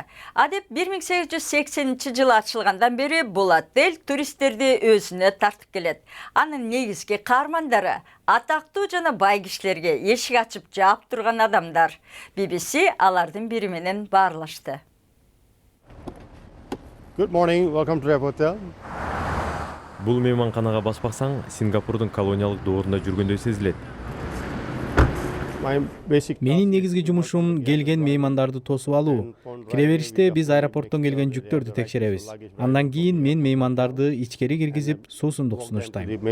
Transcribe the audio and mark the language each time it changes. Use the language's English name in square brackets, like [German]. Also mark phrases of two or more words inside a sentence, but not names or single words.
[Kyrgyz] Адеп 1880 жылы ачылгандан бери бул отель туристтерди өзүнө тартып келет. Анын негизги каармандары атактуу жана бай кишилерге эшик ачып жаап турган адамдар. BBC алардын бири менен баарлашты. [English] Good morning, welcome to Rep Hotel. [Kyrgyz] Бул мейманканага баспаксаң, Сингапурдун колониялык доорунда жүргөндөй сезилет. Менин негизги жумушум келген меймандарды тосуп алуу. Кире бериште биз аэропорттон келген жүктөрдү текшеребиз. Андан кийин мен меймандарды ичкери киргизип, суусундук сунуштайм.